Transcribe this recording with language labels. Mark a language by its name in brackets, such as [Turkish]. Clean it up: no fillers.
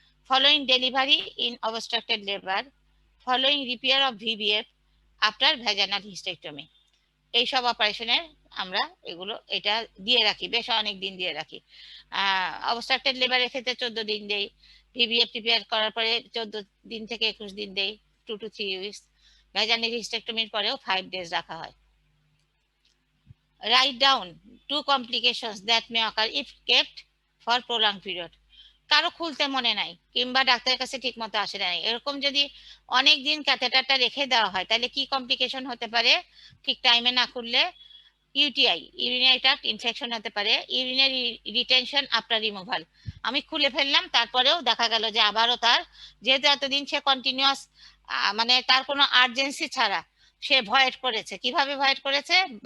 [English] Following delivery in obstructed labor, following repair of VBF after vaginal hysterectomy, [Bangla] এইসব অপারেশনের আমরা এগুলো এটা দিয়ে রাখি, [English] বেশ অনেক দিন দিয়ে রাখি। [Bangla] অবস্ট্রাকটেড লেবারের ক্ষেত্রে 14 দিন দেই, ভিভিএফ রিপেয়ার করার পরে 14 দিন থেকে 21 দিন দেই, [English] 2 to 3 weeks। [Bangla] ভ্যাজানাল হিস্টেক্টমির পরেও [English] 5 days [Bangla] রাখা হয়। [English] Write down 2 complications that may occur if kept for prolonged period। [Bangla] কারো খুলতে মনে নাই, কিংবা ডাক্তারের কাছে ঠিক মতো আসে নাই, এরকম যদি অনেক দিন ক্যাথেটারটা রেখে দেওয়া হয়, তাহলে কি কমপ্লিকেশন হতে পারে? ঠিক টাইমে না খুললে ইউটিআই, ইউরিনারি ট্র্যাক্ট ইনফেকশন হতে পারে। [English] urinary retention after removal, [Bangla] আমি খুলে ফেললাম, তারপরেও দেখা গেল যে আবারও তার, যেহেতু এতদিন সে কন্টিনিউয়াস মানে তার কোনো আর্জেন্সি ছাড়া সে ভয়েড করেছে, কিভাবে ভয়েড করেছে?